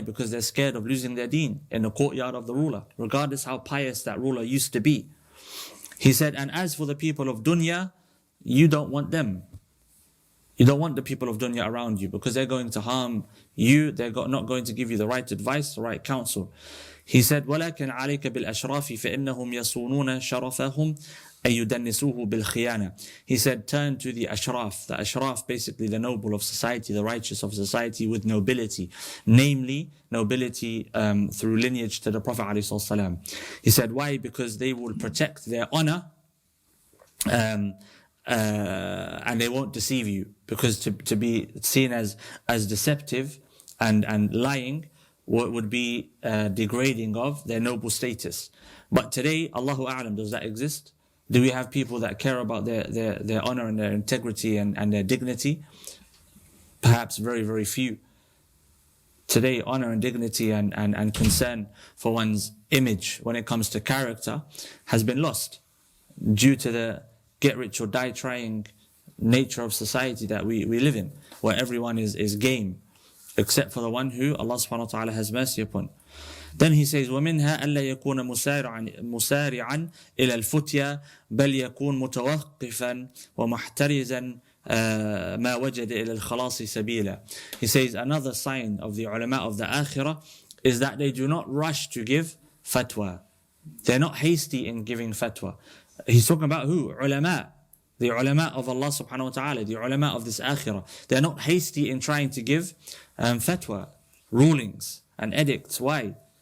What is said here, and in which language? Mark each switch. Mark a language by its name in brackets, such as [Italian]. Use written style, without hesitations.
[English] Because they're scared of losing their deen in the courtyard of the ruler, regardless how pious that ruler used to be. He said, and as for the people of dunya, you don't want them. You don't want the people of dunya around you because they're going to harm you. They're not going to give you the right advice, the right counsel. He said, [Arabic] وَلَكِنْ عَلَيْكَ بِالْأَشْرَافِ فَإِنَّهُمْ يَصُونُونَ شَرَفَهُمْ أَن يُدَنِّسُوهُ بِالْخِيَانَةِ. [English] He said, turn to the ashraf. The ashraf, basically the noble of society, the righteous of society with nobility. Namely, nobility through lineage to the Prophet ﷺ. He said, why? Because they will protect their honor and they won't deceive you. Because to be seen as deceptive and lying would be degrading of their noble status. But today, Allahu A'lam, does that exist? Do we have people that care about their honor and their integrity and their dignity? Perhaps very, very few. Today, honor and dignity and concern for one's image when it comes to character has been lost due to the get-rich-or-die-trying nature of society that we live in, where everyone is game, except for the one who Allah subhanahu wa ta'ala has mercy upon. Then he says, [Arabic] وَمِنْهَا أَلَّا يَكُونَ مُسَارِعًا إِلَى الْفُتْيَا بَلْ يَكُونْ مُتَوَقِّفًا وَمُحْتَرِزًا مَا وَجَدَ إِلَى الْخَلَاصِ سَبِيلًا. [English] He says, another sign of the ulama of the akhirah is that they do not rush to give fatwa. They're not hasty in giving fatwa. He's talking about who? Ulama. The ulama of Allah subhanahu wa ta'ala, the ulama of this akhirah. They're not hasty in trying to give fatwa, rulings and edicts. Why?